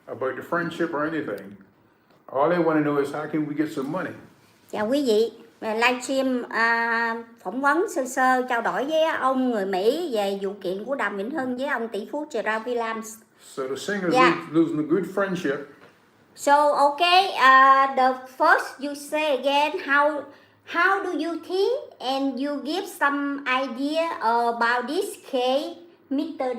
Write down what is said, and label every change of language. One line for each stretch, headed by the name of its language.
English: about the friendship or anything. All they want to know is how can we get some money.
Vietnamese: Chào quý vị, livestream phỏng vấn sơ sơ trao đổi với ông người Mỹ về vụ kiện của Đàm Vĩnh Hưng với ông tỷ phú Gerard Williams.
English: So the singer is losing a good friendship. So okay, the first you say again, how do you think and you give some idea about this case, Mr.